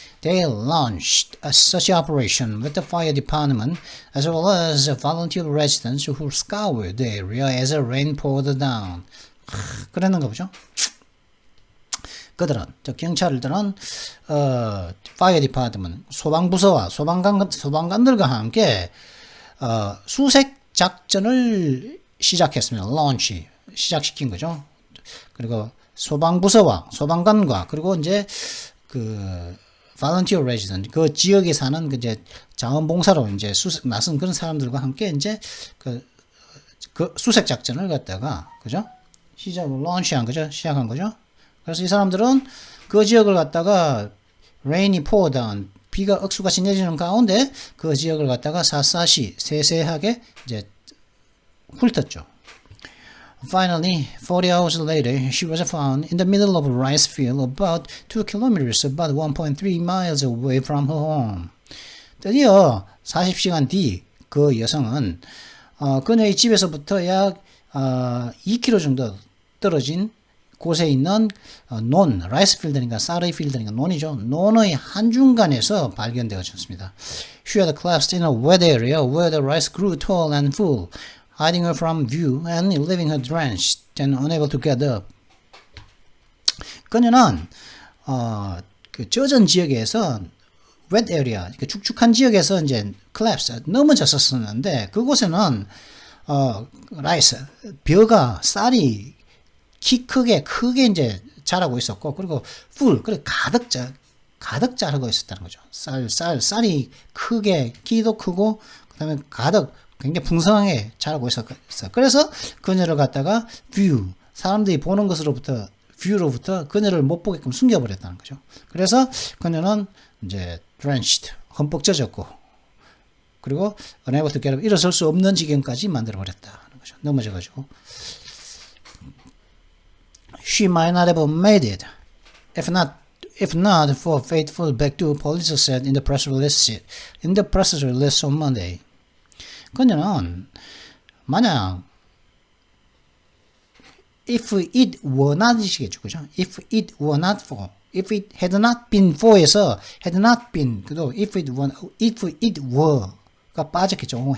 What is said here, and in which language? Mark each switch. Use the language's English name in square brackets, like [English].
[English] They launched such operation with the fire department as well as volunteer residents who scoured the area as the rain poured down. [Korean] 그러는 거 보죠. 경찰들은 fire department 소방부서와 소방관들과 함께 수색 작전을 시작했습니다. launch 시작시킨 거죠. 그리고 소방부서와 소방관과 그리고 이제 [English] volunteer resident [Korean] 그 지역에 사는 이제 자원봉사로 이제 나선 그런 사람들과 함께 이제 그 수색 작전을 갖다가 그죠? launch한 거죠. 시작한 거죠. 그래서 이 사람들은 그 지역을 갖다가 rain이 [English] pour down, [Korean] 비가 억수같이 내리는 가운데 그 지역을 갖다가 샅샅이 세세하게 이제 훑었죠. [English] Finally, 40 hours later, she was found in the middle of a rice field about 2 kilometers, about 1.3 miles away from her home. [Korean] 드디어 40시간 뒤 그 여성은 그녀의 집에서부터 약 2km 정도 떨어진 곳에 있는 논, 라이스 필드니까 쌀의 필드니까 논이죠. 논의 한중간에서 발견되어졌습니다. [English] She had collapsed in a wet area where the rice grew tall and full, hiding her from view and leaving her drenched and unable to get up. [Korean] 그녀는 그 젖은 지역에서 [English] wet area, [Korean] 축축한 지역에서 이제 collapse, 넘어졌었는데 그곳에는 라이스, 벼가 쌀이 키 크게 이제 자라고 있었고, 그리고 full, 그리고 가득 자라고 있었다는 거죠. 쌀이 크게, 키도 크고, 그 다음에 가득, 굉장히 풍성하게 자라고 있었어. 그래서 그녀를 갖다가 view, 사람들이 보는 것으로부터, view로부터 그녀를 못 보게끔 숨겨버렸다는 거죠. 그래서 그녀는 이제 drenched, 흠뻑 젖었고, 그리고 [English] unable to get up, [Korean] 일어설 수 없는 지경까지 만들어버렸다는 거죠. 넘어져가지고. [English] She might not have made it if not for faithful Baekdu, police said in the press release on Monday. [Korean] 그녀는 만약 [English] if it were not [Korean] 이시겠죠, 그죠? [English] If it were not for, if it had not been for에서 had not been, 그도 if it were가 빠졌겠죠.